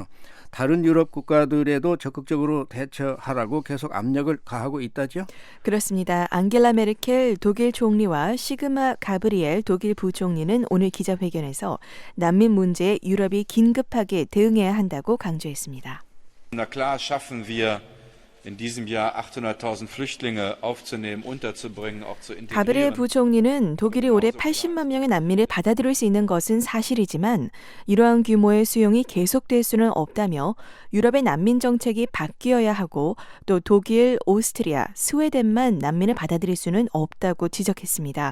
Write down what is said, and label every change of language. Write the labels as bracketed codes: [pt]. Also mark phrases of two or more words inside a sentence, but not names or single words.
[ko] 다른 유럽 국가들에도 적극적으로 대처하라고 계속 압력을 가하고 있다죠? 그렇습니다. 앙겔라 메르켈 독일 총리와 시그마 가브리엘 독일 부총리는 오늘 기자회견에서 난민 문제에 유럽이 긴급하게 대응해야 한다고 강조했습니다. [de] Na klar schaffen wir in diesem Jahr 800.000 Flüchtlinge aufzunehmen, unterzubringen, auch zu integrieren. [ko] 가브리엘 부총리는 독일이 올해 80만 명의 난민을 받아들일 수 있는 것은 사실이지만 이러한 규모의 수용이 계속될 수는 없다며 유럽의 난민 정책이 바뀌어야 하고 또 독일, 오스트리아, 스웨덴만 난민을 받아들일 수는 없다고 지적했습니다.